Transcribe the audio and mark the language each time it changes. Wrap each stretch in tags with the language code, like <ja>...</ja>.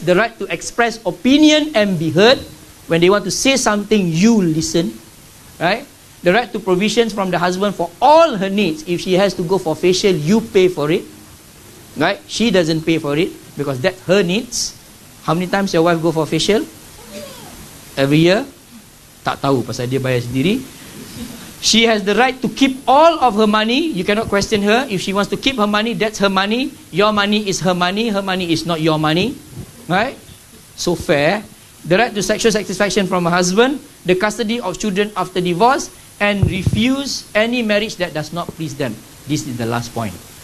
<en>The right to express opinion and be heard. When they want to say something, you listen. Right? The right to provisions from the husband for all her needs. If she has to go for facial, you pay for it. Right? She doesn't pay for it because that's her needs. How many times your wife go for facial? Every year?</en> <ms>Tak tahu pasal dia bayar sendiri.</ms> <en>She has the right to keep all of her money. You cannot question her. If she wants to keep her money, that's her money. Your money is her money. Her money is not your money. Right? So fair. The right to sexual satisfaction from her husband. The custody of children after divorce. And refuse any marriage that does not please them. This is the last point.</en>